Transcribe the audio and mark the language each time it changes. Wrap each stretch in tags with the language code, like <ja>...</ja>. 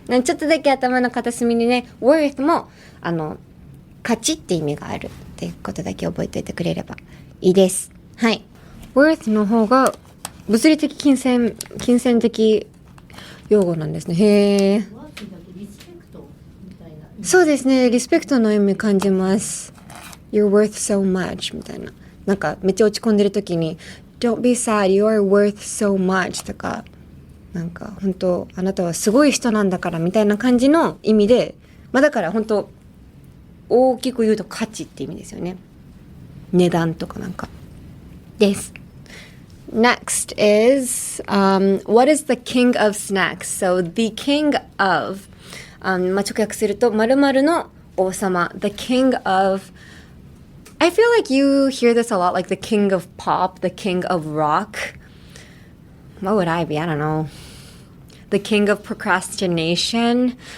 <ja>ちょっとだけ頭の片隅にね、worth も、価値って意味があるっていうことだけ覚えておいてくれればいいです。はい。 worth の方が物理的金銭的用語なんですね。へー。そうですね。リスペクトの意味感じます。</ja> <en>You're worth so much みたいな。</en> <ja>なんかめっちゃ落ち込んでる時に</ja> <en>Don't be sad, you're worth so much</en> <ja>とか、なんか本当あなたはすごい人なんだからみたいな感じの意味で、だから本当大きく言うと価値って意味ですよね。値段とかなんかです。</ja> <en>Next is, what is the king of snacks? So the king of</en> <ja>直訳すると〇〇の王様</ja> <en>the king of I feel like you hear this a lot like the king of pop the king of rock what would I be? I don't know the king of procrastination</en>